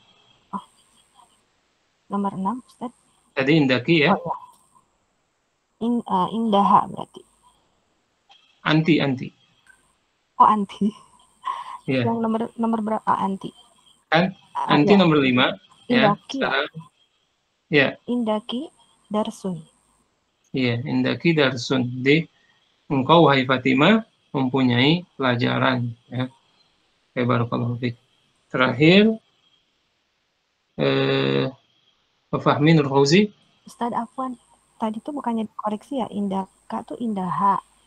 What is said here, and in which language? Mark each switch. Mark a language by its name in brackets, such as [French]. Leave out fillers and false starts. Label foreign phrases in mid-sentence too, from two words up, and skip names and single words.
[Indonesian] Oh. Nomor 6, Ustaz. Tadi indaki ya. Oh, ya. Indaha berarti. Anti. Oh, anti. Ya. Yang nomor berapa anti? Kan anti ya. nomor 5 ya. Indaki. Ya. [Arabic] عندكِ درسٌ. [Indonesian] Iya, [Arabic] عندكِ درسٌ. [Indonesian] Jadi engkau wahai Fatimah mempunyai pelajaran ya. [Arabic] بارك الله فيكِ. [Indonesian] Terakhir Fahmi Nur Fauzi. Ustaz Afwan, tadi tuh bukannya dikoreksi ya, indaka tuh indaha.